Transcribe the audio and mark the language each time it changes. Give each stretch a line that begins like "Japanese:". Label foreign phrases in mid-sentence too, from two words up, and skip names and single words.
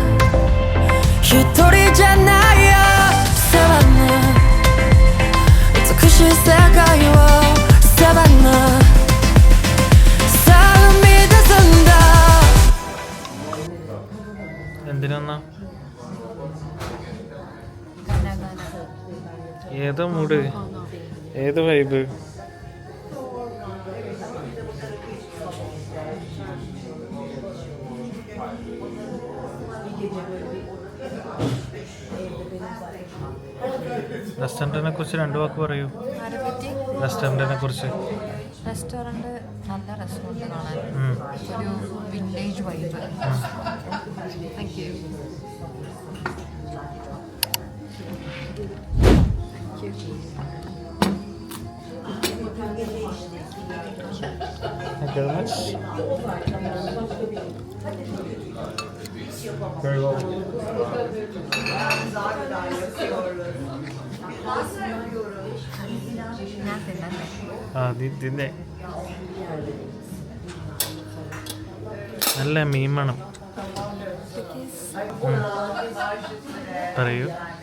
Japanese: 히토리じゃないよSavannah,美しい世界をSavannah,さあ生み出す
Malayalam: എന്തിനാ? ഏതാ മൂഡ്? ഏത് വൈബ്? റെസ്റ്റോറൻറ്റിനെ കുറിച്ച് 2 വാക്ക് പറയൂ. റെസ്റ്റോറൻറ്റിനെ കുറിച്ച്. റെസ്റ്റോറൻറ്റ് നല്ല റെസ്റ്റോറൻറ്റ് കാണാൻ ഒരു
English: village vibe. thank you. Thank you very much. Very well.
Malayalam: ഞാൻ തിന്നല്ലേ? ഇതിൻ്റെ നല്ല മീൻ മണം. പറയൂ.